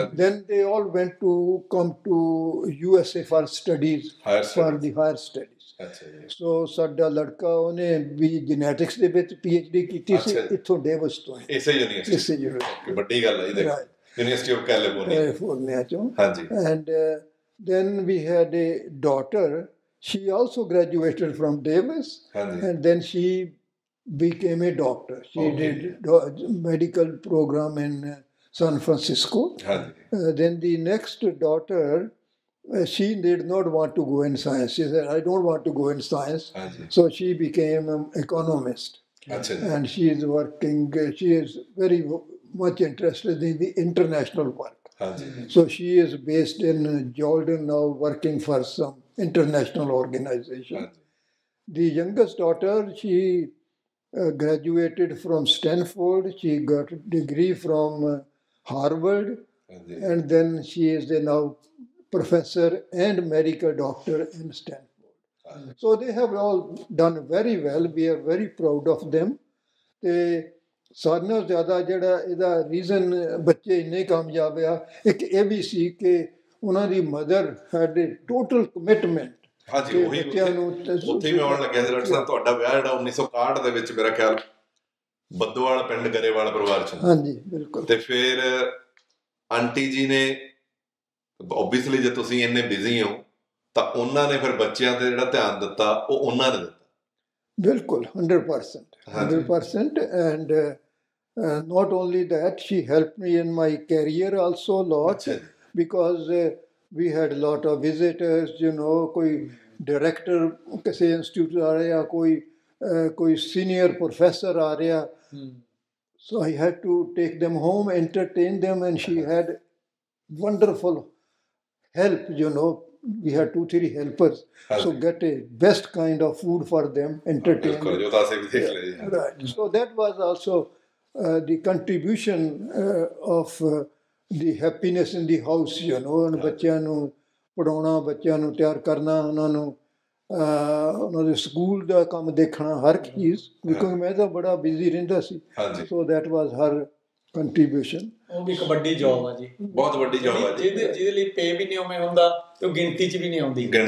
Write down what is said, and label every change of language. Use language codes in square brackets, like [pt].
[en] Then they all went to come to USA for studies, for the higher studies। [pa] ਸੋ ਸਾਡਾ ਲੜਕਾ, ਉਹਨੇ ਵੀ genetics ਦੇ ਵਿੱਚ PhD ਕੀਤੀ ਸੀ, ਇੱਥੋਂ ਡੇਵਿਸ ਤੋਂ। ਇਸੇ ਯੂਨੀਵਰਸਿਟੀ, ਵੱਡੀ ਗੱਲ ਹੈ ਜੀ, ਯੂਨੀਵਰਸਿਟੀ ਆਫ ਕੈਲੀਫੋਰਨੀਆ ਚੋਂ। [en] And then we had a daughter, she also graduated from Davis, and then she became a doctor। She did medical program in San Francisco। Then the next daughter, she did not want to go in science. She said, I don't want to go in science। So she became an economist, and she is working, she is very much interested in the international work। So she is based in Jordan now, working for some international organization। The youngest daughter, she graduated from Stanford, she got a degree from Harvard, and then she is a now professor and medical doctor in Stanford। So they have all done very well, we are very proud of them। [pa] ਸਾਰਿਆਂ ਨਾਲੋਂ ਜ਼ਿਆਦਾ ਜਿਹੜਾ ਇਹਦਾ reason ਬੱਚੇ ਇੰਨੇ ਕਾਮਯਾਬ ਆ, ਇੱਕ ਇਹ ਵੀ ਸੀ ਕਿ ਉਹਨਾਂ ਦੀ ਮਦਰ [en] Had a total commitment. [pa] ਹਾਂਜੀ, ਬੱਚਿਆਂ ਨੂੰ ਉੱਥੇ ਵੀ ਆਉਣ ਲੱਗਿਆ ਸੀ। ਡਾਕਟਰ ਸਾਹਿਬ, ਤੁਹਾਡਾ ਵਿਆਹ ਜਿਹੜਾ 1961 ਦੇ ਵਿੱਚ, ਮੇਰਾ ਖਿਆਲ ਬੱਦੋਵਾਲ ਪਿੰਡ ਗਰੇਵਾਲ ਪਰਿਵਾਰ ਚ। ਹਾਂਜੀ, ਬਿਲਕੁਲ। ਤੇ ਫਿਰ ਆਂਟੀ ਜੀ ਨੇ, ਓਬਵੀਅਸਲੀ ਜੇ ਤੁਸੀਂ ਇੰਨੇ ਬਿਜ਼ੀ ਹੋ ਤਾਂ ਉਹਨਾਂ ਨੇ ਫਿਰ ਬੱਚਿਆਂ ਤੇ ਜਿਹੜਾ ਧਿਆਨ ਦਿੱਤਾ ਉਹ ਉਹਨਾਂ ਨੇ ਦਿੱਤਾ। ਬਿਲਕੁਲ, 100%। And [en] not only that, she helped me in my career also a lot, because we had a lot of visitors, you know, [hi] कोई director किसी institute आ रहा, [en] कोई senior professor आ रहा. So I had to take them home, entertain them, and she had wonderful help, you know. We had 2-3 helpers, so get a best kind of food for them, entertain them. Right. So that was also the contribution of the happiness in the house, you know. [pa] And ਬੱਚਿਆਂ ਨੂੰ ਪੜਾਉਣਾ, ਬੱਚਿਆਂ ਨੂੰ ਤਿਆਰ ਕਰਨਾ, ਉਹਨਾਂ ਦੇ school ਦਾ ਕੰਮ ਦੇਖਣਾ, ਹਰ ਚੀਜ਼, ਕਿਉਂਕਿ ਮੈਂ ਤਾਂ ਬੜਾ ਬਿਜ਼ੀ ਰਹਿੰਦਾ ਸੀ. [en] So that was her contribution. [pa] ਉਹ ਵੀ ਇੱਕ ਵੱਡੀ ਜੌਬ ਆ ਜੀ, ਬਹੁਤ ਵੱਡੀ ਜੌਬ ਆ ਜੀ, ਜਿਹਦੇ ਲਈ ਪੇ ਵੀ ਨਹੀਂ ਉਵੇਂ ਹੁੰਦਾ ਤੇ ਉਹ ਗਿਣਤੀ 'ਚ ਵੀ ਨਹੀਂ ਆਉਂਦੀ.